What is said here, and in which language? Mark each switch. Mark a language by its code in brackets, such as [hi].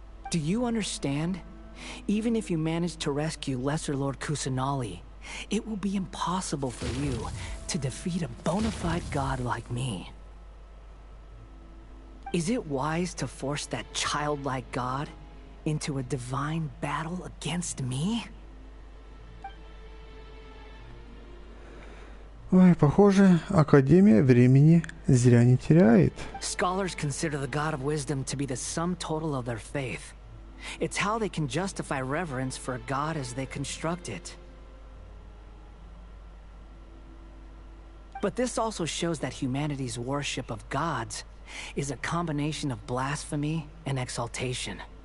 [en] Do you understand? Even if you manage to rescue Lesser Lord Kusanali, it will be impossible for you to defeat a bona fide god like me. Is it wise to force that childlike god into a divine battle against me? [ru] Ой, похоже, Академия времени зря не теряет. [en] Scholars consider the God of Wisdom to be the sum total of their faith. It's how they can justify reverence for a god as they construct it. But this also shows that humanity's worship of gods is a combination of blasphemy and exaltation.